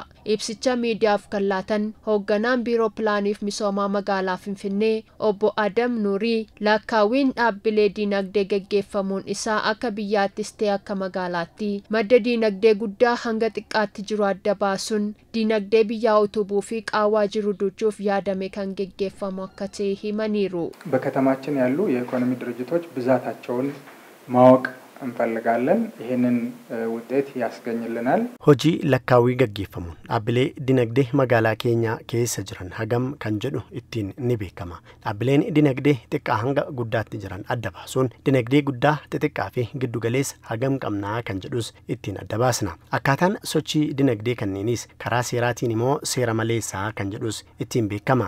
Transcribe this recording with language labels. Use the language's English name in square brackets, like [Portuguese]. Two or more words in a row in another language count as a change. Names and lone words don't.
[Oromo] Ibsicha miidiyaaf kan laatan hoogganaan biiroo pilaaniif misoomaa magaalaa Finfinnee obbo Adam Nuurii lakkaawiin dhaabbilee dinagdee gaggeeffamuun isaa akka biyyaattis ta'e akka magaalaatti madda dinagdee guddaa hanga xiqqaatti jiru adda baasuun dinagdee biyyaa utubuu fi qaawwaa jiru duchuuf yaadame kan gaggeeffamu akka ta'e himaniiru. [Amharic] በከተማችን ያሉ የኢኮኖሚ ድርጅቶች ብዛታቸውን ማወቅ እንፈልጋለን። ይሄንን ውጤት ያስገኝልናል። [Oromo] Hojii lakkaawii gaggeeffamuun dhaabbilee dinagdee magaalaa keenyaa keessa jiran hagam kan jedhu ittiin ni beekama. Dhaabbileen dinagdee xiqqaa hanga guddaatti jiran adda baasuun dinagdee guddaa xixiqqaa fi giddugaleessa hagam qabnaa kan jedhus ittiin adda baasna. Akkaataan sochii dinagdee kanneenis karaa seeraatiin immoo seera maleessaa kan jedhus ittiin beekama.